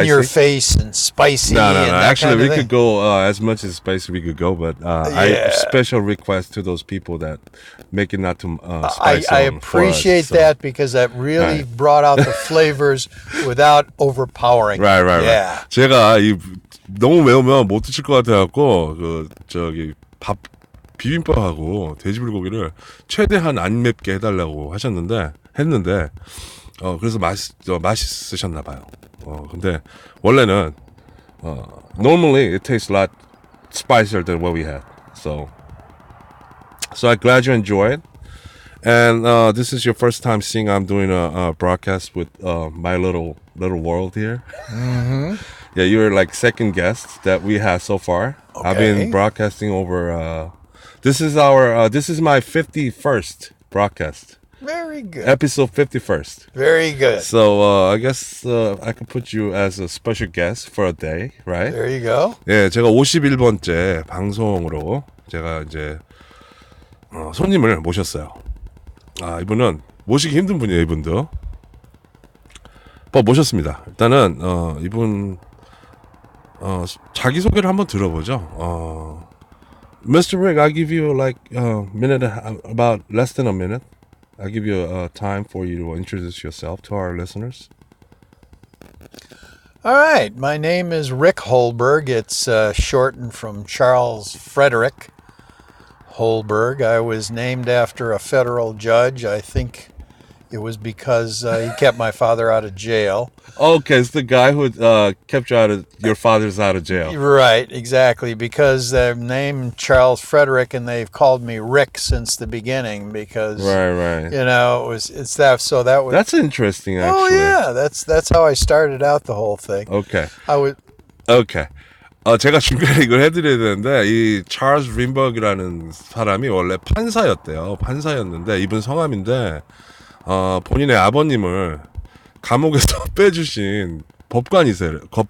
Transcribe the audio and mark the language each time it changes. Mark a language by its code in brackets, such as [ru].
[en] In your face and spicy. No. And Actually, we could go as much as spicy we could go, but I special request to those people that make it not too spicy. I appreciate that because that really brought out the flavors without overpowering. Right. Yeah. [ko] 제가 너무 매우면 못 드실 것 같아갖고 밥 비빔밥하고 돼지불고기를 최대한 안 맵게 해달라고 했는데 그래서 맛있으셨나 봐요. 근데 원래는 [en] normally it tastes a lot spicier than what we had. So I'm glad you enjoyed. And this is your first time seeing I'm doing a broadcast with my little world here. Mm-hmm. Yeah, you're like second guest that we have so far. Okay. I've been broadcasting over. This is my 51st broadcast. Very good. Episode 51st. Very good. So I guess I could put you as a special guest for a day, right? There you go. [ko] 예, 제가 51번째 방송으로 제가 이제 손님을 모셨어요. 이분은 모시기 힘든 분이에요, 이분도. 모셨습니다. 일단은 이분 자기 소개를 한번 들어보죠. [en] Mr. Rick, I'll give you like a minute, about less than a minute. I'll give you time for you to introduce yourself to our listeners. All right, my name is Rick Holberg. It's shortened from Charles Frederick Holberg. I was named after a federal judge. I think it was because he kept my father out of jail. Okay, it's the guy who kept your father's out of jail. Right, exactly. Because they're named Charles Frederick, and they've called me Rick since the beginning. Because Right. it's that. So that was. That's interesting, actually. Oh yeah, that's how I started out the whole thing. Okay. I would. Okay. [ko] 제가 중간에 이걸 해드려야 되는데 이 찰스 린버그라는 사람이 원래 판사였대요. 판사였는데 이분 성함인데 본인의 아버님을 감옥에서 빼주신 법관이시래요.